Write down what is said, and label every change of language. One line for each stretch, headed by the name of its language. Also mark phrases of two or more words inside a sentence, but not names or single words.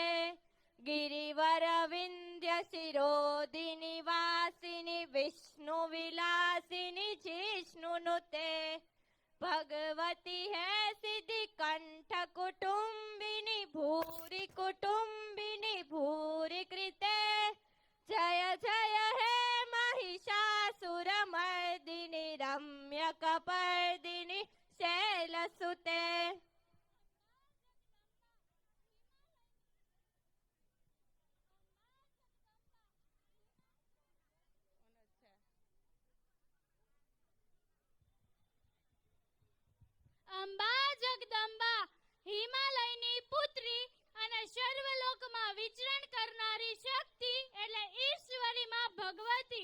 Sanskrit: गिरिवरविन्द्य शिरोदिनि वासिनि विष्णुविलासिनि जिष्णुनुते भगवती है सिद्धि कंठ कुटुंबिनी भूरि कुटुंबिनी भूरि कृते जय जय हे महिषासुरमर्दिनि रम्य कपर्दिनि शैलसुते।
Gujarati: અંબા જગદંબા હિમાલયની પુત્રી અને સર્વલોકમાં વિચરણ કરનારી શક્તિ એટલે ઈશ્વરી માં ભગવતી